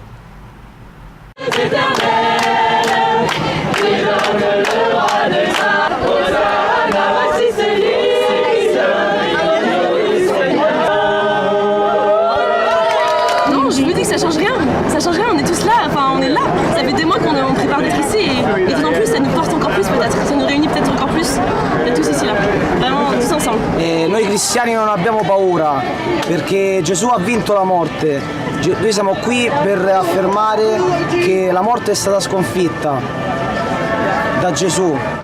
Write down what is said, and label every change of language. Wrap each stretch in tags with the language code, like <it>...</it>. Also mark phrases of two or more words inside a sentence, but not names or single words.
<fr>Non, je vous dis que ça change rien. Ça change rien, on est tous là, enfin on est là. Ça fait 2 mois qu'on prépare d'être ici et d'autant plus ça nous porte encore plus peut-être. Ça nous réunit peut-être encore plus d'être tous ici là. Vraiment tous ensemble.</fr> <it>E noi cristiani non abbiamo paura perché Gesù ha vinto la morte. Noi siamo qui per affermare che la morte è stata sconfitta da Gesù.</it>